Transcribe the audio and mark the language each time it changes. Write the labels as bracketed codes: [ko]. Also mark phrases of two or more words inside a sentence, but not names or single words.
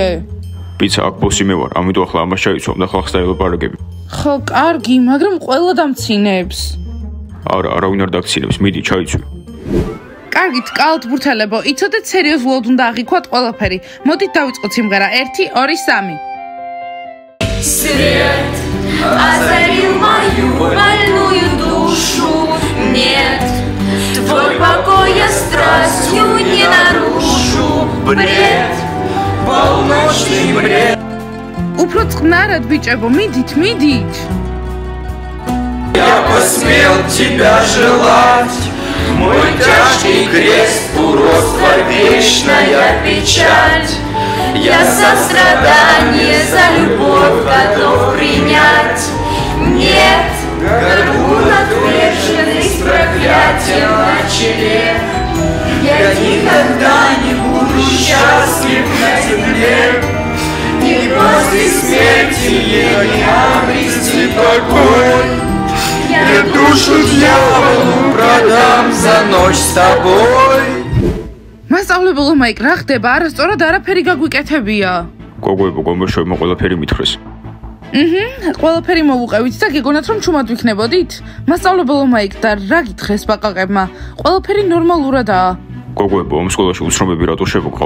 [ka] პიცა, აქ ბოსი მე ვარ, ამიტომ ახლა ამას ჩაიცვამ და ხალხს დაელაპარაკები. ხო, კარგი, მაგრამ ყველა დამცინებს. არა, არავინ არ დაგცინებს, მიდი, ჩაიცვი. კარგით, კალათბურთელებო, იცოდეთ სერიოზულად უნდა აღიქვათ ყველაფერი. მოდით დავიწყოთ სიმღერა 1, 2, 3. [ru] Свет озарил мою больную душу. Нет, твой покой я страстью не нарушу. Бред, полночный бред. [ka] უფრო წყნარად, бичебо, მიდით. [ru] Я посмел тебя желать. Мой тяжкий крест, уродство, вечная печаль. Я сострадание за любовь готов принять. Нет, горбун отверженный с проклятием на челе. Я никогда не буду счастлив на земле. Не после смерти не обрести покой. Я душу дьяволу продам за ночь с тобой. [ka] მასწავლებელო მაიკ, რა ხდება? არასწორად არაფერი გაგვიკეთებია. გოგოებო, გომბეშოებმა ყველაფერი მითხრეს. ყველაფერი მოვუყევით და გეგონათ რომ ჩუმად ვიქნებოდით? მასწავლებელო მაიკ და რა გითხრეს ბაყაყებმა? ყველაფერი ნორმალურადაა. გოგოებო, ამ სკოლაში უცნობები რატო შევგყავთ?